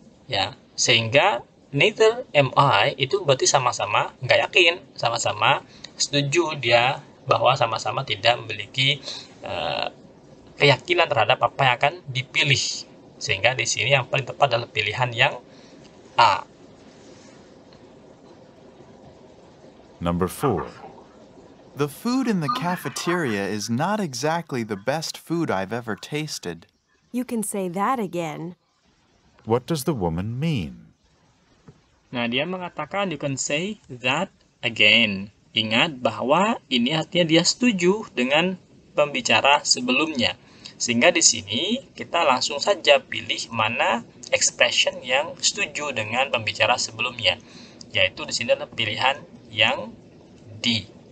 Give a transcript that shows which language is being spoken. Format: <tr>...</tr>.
<id>Ya, sehingga</id> <en>neither am I</en> <id>itu berarti sama-sama nggak yakin, sama-sama setuju dia bahwa sama-sama tidak memiliki keyakinan terhadap apa yang akan dipilih. Sehingga di sini yang paling tepat adalah pilihan yang A.</id> <en>Number 4. The food in the cafeteria is not exactly the best food I've ever tasted. You can say that again. What does the woman mean?</en> <id>Nah, dia mengatakan</id> <en>you can say that again.</en> <id>Ingat bahwa ini artinya dia setuju dengan pembicara sebelumnya. Sehingga di sini kita langsung saja pilih mana expression yang setuju dengan pembicara sebelumnya. Yaitu di sini adalah pilihan yang D.</id>